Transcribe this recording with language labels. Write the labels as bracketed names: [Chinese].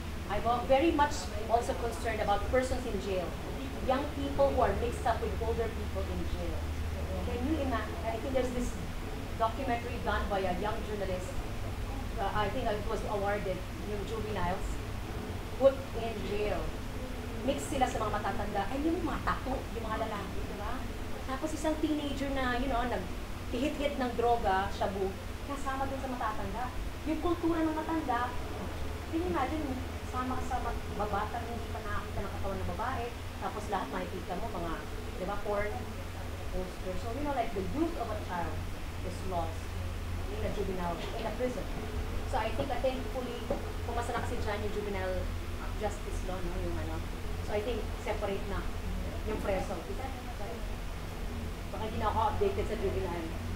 [English] I'm very much also concerned about persons in jail. Young people who are mixed up with older people in jail. Can you imagine? I think there's this documentary done by a young journalist. I think it was awarded, [Filipino] yung [English] juveniles, put in jail. [Filipino] Mix sila sa mga matatanda, ay yung mga tattoo, yung mga lalaki, di ba? Tapos isang teenager na, [English] you know, [Filipino] nag-hit-hit ng droga, shabu, kasama dun sa matatanda. Yung kultura ng matanda, [English] can you imagine, [Filipino] sama ka sa babata, hindi pa nakakita ng katawan ng babae, tapos lahat makikita mo, mga, di ba, porn, posters. [English] So, you know, like the youth of a child is lost in a juvenile, in a prison. So, I think, thankfully, [Filipino] pumasa na kasi dyan yung juvenile justice law, no, yung ano. [English] So I think separate [Filipino] na yung preso. [English] Sorry. [Filipino] Baka hindi na ako updated sa juvenile.